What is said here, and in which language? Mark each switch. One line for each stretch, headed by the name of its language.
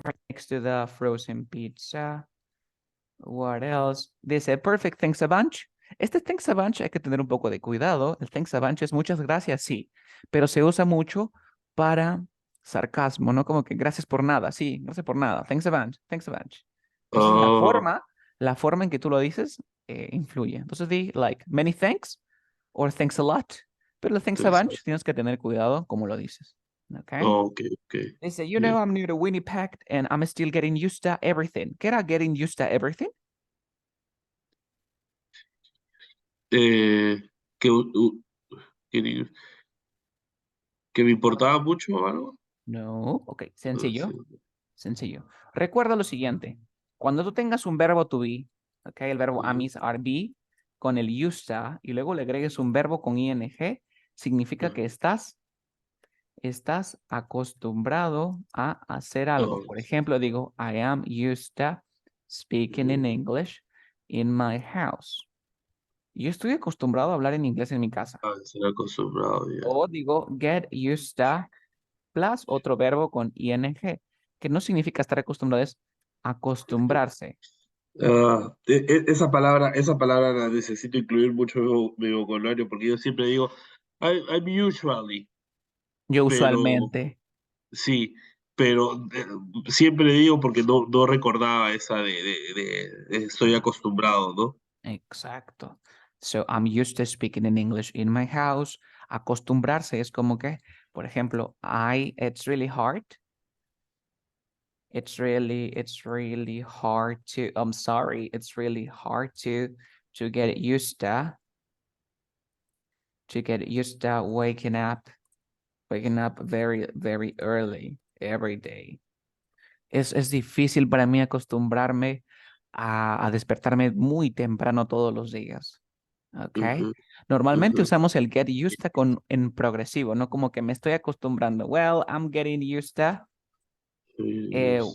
English: Right next to the frozen pizza. What else? Dice, perfect, thanks a bunch.
Spanish: Este
English: thanks a bunch
Spanish: hay que tener un poco de cuidado. El thanks a bunch es muchas gracias, sí, pero se usa mucho para sarcasmo, ¿no? Como que gracias por nada, sí, gracias por nada.
English: Thanks a bunch, thanks a bunch.
Spanish: Entonces Oh, la forma en que tú lo dices influye. Entonces di,
English: like, many thanks or thanks a lot.
Spanish: Pero el
English: thanks a bunch
Spanish: tienes que tener cuidado como lo dices. ¿Ok? ok, ok.
English: Dice, you know,
Spanish: Bien.
English: I'm new to Winnipeg and I'm still getting used to everything.
Spanish: ¿Qué era
English: getting used to everything?
Spanish: Eh, que, que, que me importaba mucho o algo. No, ok, No sé. sencillo, sencillo. Recuerda lo siguiente, cuando tú tengas un verbo to be, ok, el verbo amis, are be, con el used to, y luego le agregues un verbo con ing, significa que estás acostumbrado a hacer algo. Oh, Por ejemplo, digo,
English: I am used to speaking in English in my house.
Spanish: Yo estoy acostumbrado a hablar en inglés en mi casa. ser acostumbrado ya. O digo,
English: get used to
Spanish: plus otro verbo con ing, que no significa estar acostumbrado, es acostumbrarse. Esa palabra la necesito incluir mucho en mi vocabulario porque yo siempre digo,
English: I'm usually,
Spanish: Yo usualmente, sí, pero siempre digo porque no recordaba esa de estoy acostumbrado, ¿no? exacto.
English: So I'm used to speaking in English in my house.
Spanish: Acostumbrarse es como que, por ejemplo,
English: it's really hard. It's really hard to, I'm sorry, it's really hard to get used to waking up very, very early every day.
Spanish: Es difícil para mí acostumbrarme a despertarme muy temprano todos los días. ¿Ok? Ujú, Normalmente ujú. usamos el
English: get used to
Spanish: en progresivo, ¿no? Como que me estoy acostumbrando.
English: Well, I'm getting used to, Yes.